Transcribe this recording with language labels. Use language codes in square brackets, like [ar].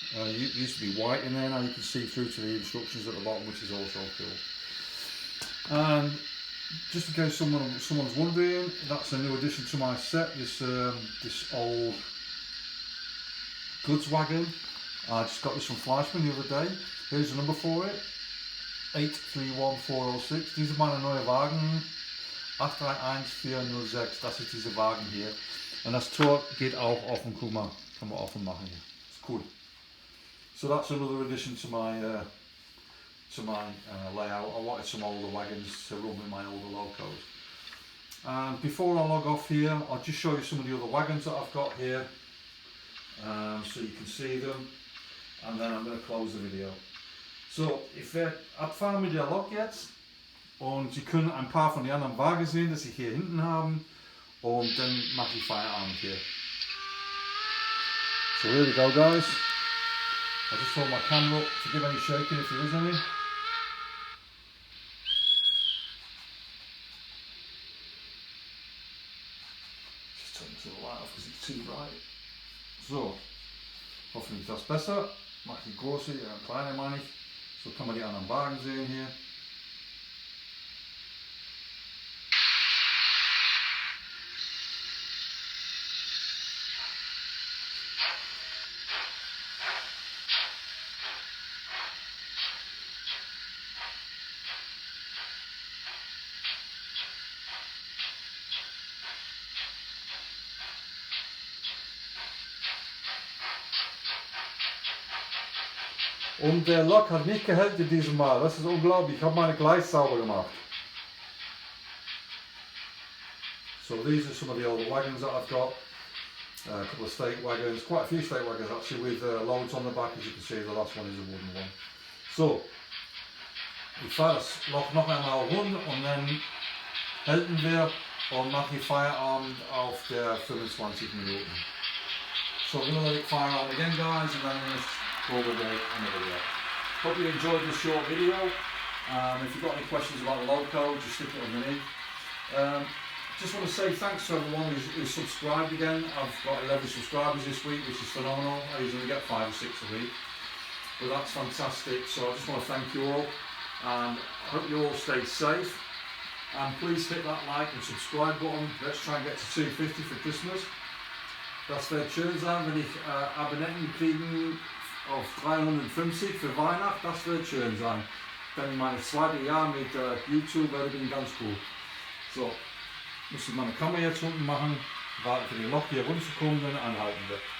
[en] It used to be white in there, now you can see through to the instructions at the bottom, which is also cool. And just in case someone's wondering, that's a new addition to my set, this old goods wagon. I just got this from Fleischmann the other day. Here's the number for it, 831406. [de] Diese meine neue Wagen, 831406, das ist dieser Wagen hier. Und das Tor geht auch offen, guck mal, kann man offen machen hier. [en] It's cool. So that's another addition to my layout. I wanted some older wagons to run with my older locos. And before I log off here, I'll just show you some of the other wagons that I've got here, so you can see them, and then I'm going to close the video. [de] So, abfahren mit der Lok jetzt, und Sie können ein paar von den anderen Wagen sehen, die Sie hier hinten haben, und dann mache ich Feierabend hier. [en] So here we go guys. I just hold my camera up to give any shaking if there is any. Just turn the light off because it's too bright. [de] So, hoffentlich ist das besser. Mache die große, kleine meine ich. So kann man die anderen Wagen sehen hier. Und der Lok hat nicht gehellt in diesem Mal, das ist unglaublich, ich habe meine Gleis sauber gemacht. [en] So these are some of the older wagons that I've got, a couple of stake wagons, quite a few stake wagons actually with loads on the back, as you can see the last one is a wooden one. [de] So, ich fahre das Lok noch einmal rund und dann halten wir und mache ich Feierabend auf der 25 Minuten. [en] So I'm going to let it fire on again guys, and then I'm going to call the day on the video. Hope you enjoyed this short video. If you've got any questions about the Loco, just stick it underneath. Just want to say thanks to everyone who's subscribed again. I've got 11 subscribers this week, which is phenomenal. I usually get 5 or 6 a week, but that's fantastic. So I just want to thank you all, and I hope you all stay safe. And please hit that like and subscribe button. Let's try and get to 250 for Christmas. [de] Das wird schön sein, wenn ich Abonnenten kriegen auf 350 für Weihnachten. Das wird schön sein. Dann mein zweites Jahr mit YouTube werde ich ganz cool. So, muss ich meine Kamera jetzt unten machen, warten für den Lok hier runterzukommen, dann anhalten wir.